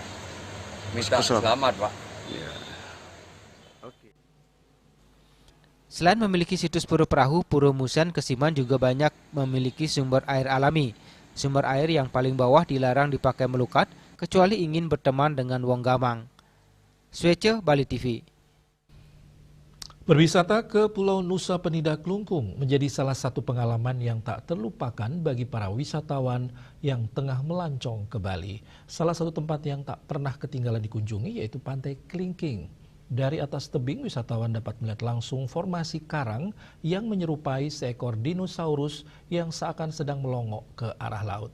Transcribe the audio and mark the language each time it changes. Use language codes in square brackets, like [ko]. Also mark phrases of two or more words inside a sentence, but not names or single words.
[id] selamat Pak. Ya. Selain memiliki situs Pura Perahu, Pura Musen Kesiman juga banyak memiliki sumber air alami. Sumber air yang paling bawah dilarang dipakai melukat kecuali ingin berteman dengan Wong Gamang. Swece, Bali TV. Berwisata ke Pulau Nusa Penida Klungkung menjadi salah satu pengalaman yang tak terlupakan bagi para wisatawan yang tengah melancong ke Bali. Salah satu tempat yang tak pernah ketinggalan dikunjungi yaitu Pantai Klingking. Dari atas tebing, wisatawan dapat melihat langsung formasi karang yang menyerupai seekor dinosaurus yang seakan sedang melongok ke arah laut.